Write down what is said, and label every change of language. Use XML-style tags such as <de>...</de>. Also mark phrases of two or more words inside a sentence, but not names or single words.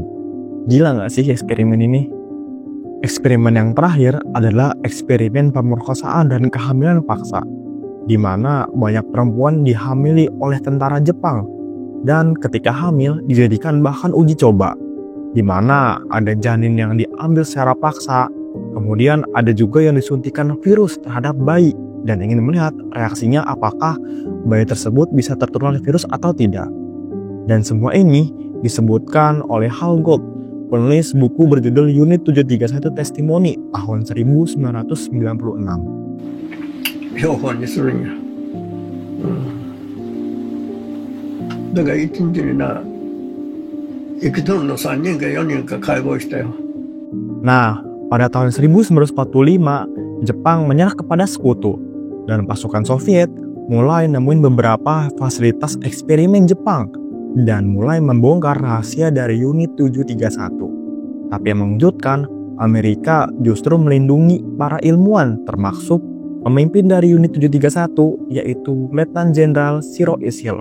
<id>Gila nggak sih eksperimen ini? Eksperimen yang terakhir adalah eksperimen pemerkosaan dan kehamilan paksa, di mana banyak perempuan dihamili oleh tentara Jepang, dan ketika hamil dijadikan bahan uji coba, di mana ada janin yang diambil secara paksa, kemudian ada juga yang disuntikan virus terhadap bayi dan ingin melihat reaksinya apakah bayi tersebut bisa tertular virus atau tidak. Dan semua ini disebutkan oleh Hal Gold, penulis buku berjudul Unit 731 Testimoni tahun 1996.</id> <ja>標本にするんや。だから一日にな、生きとるの3人か4人か解剖したよ。</ja> <id>Nah, pada tahun 1945, Jepang menyerah kepada sekutu, dan pasukan Soviet mulai nemuin beberapa fasilitas eksperimen Jepang dan mulai membongkar rahasia dari Unit 731. Tapi yang mengejutkan, Amerika justru melindungi para ilmuwan, termasuk pemimpin dari Unit 731, yaitu Letnan Jenderal Shiro Ishii.</id>